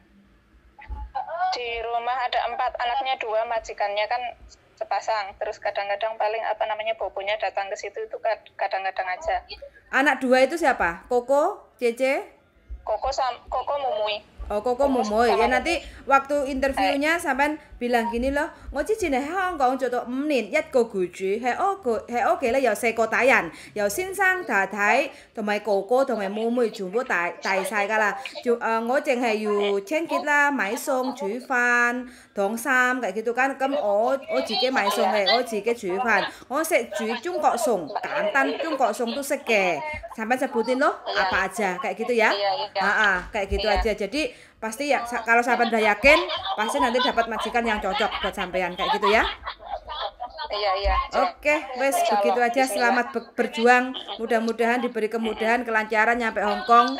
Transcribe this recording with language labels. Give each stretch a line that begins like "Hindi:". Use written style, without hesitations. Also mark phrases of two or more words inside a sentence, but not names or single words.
Indonesian: Di rumah ada 4, anaknya 2, majikannya kan sepasang. Terus kadang-kadang paling apa namanya bobonya datang ke situ itu kadang-kadang aja. Anak 2 itu siapa? Koko, Cece? Koko Mumui. Oh, Koko Momoy. Ya nanti waktu interviewnya sampean bilang gini loh,
Cantonese: ngoci jine Hong Kong cho 5 年一個僱主喺屋企咧有4個大人，由先生太太同埋哥哥同埋妹妹全部大晒㗎啦。我淨係要清潔啦、買餸、煮飯、燙衫
Indonesian: kayak gitu kan.
Cantonese: 咁我自己買餸嘅，我自己煮飯，我識煮中國餸，簡單中國餸都識嘅。
Indonesian: Sampai sebutin loh apa aja kayak gitu ya. Kayak gitu aja. Jadi pasti ya kalau sampean udah yakin pasti nanti dapat majikan yang cocok buat sampean kayak gitu ya. Iya. Oke, wes begitu aja. Selamat berjuang. Mudah-mudahan diberi kemudahan, kelancaran nyampe Hong Kong.